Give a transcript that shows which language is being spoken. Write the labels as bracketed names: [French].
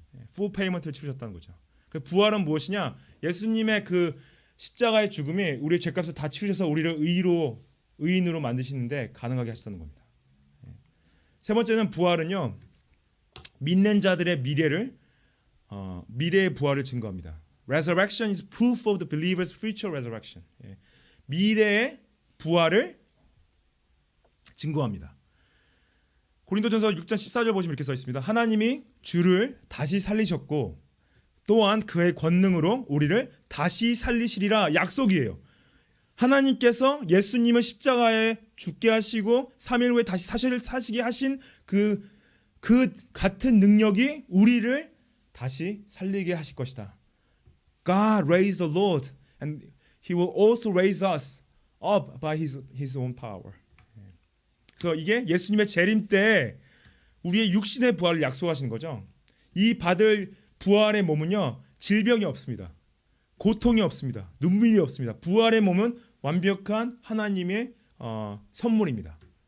[English] full payment [Korean] 를 치르셨다는 거죠. 그 부활은 무엇이냐? 예수님의 그 십자가의 죽음이 우리의 죄값을 다 치르셔서 우리를 의인으로 만드시는데 가능하게 하셨다는 겁니다. 세 번째는 부활은요, 믿는 자들의 미래의 부활을 증거합니다. [English] Resurrection is proof of the believer's future resurrection. [Korean] 미래의 부활을 증거합니다. 고린도전서 6장 14절 보시면 이렇게 써 있습니다. 하나님이 주를 다시 살리셨고 또한 그의 권능으로 우리를 다시 살리시리라. 약속이에요. 하나님께서 예수님을 십자가에 죽게 하시고 3일 후에 다시 사시게 하신 그 같은 능력이 우리를 다시 살리게 하실 것이다. [English] God raised the Lord and He will also raise us up by His own power. [Korean] 그래서 이게 예수님의 재림 때 우리의 육신의 부활을 약속하시는 거죠. 이 받을 부활의 몸은요, 질병이 없습니다. 고통이 없습니다. 눈물이 없습니다. 부활의 몸은 완벽한 하나님의 선물입니다.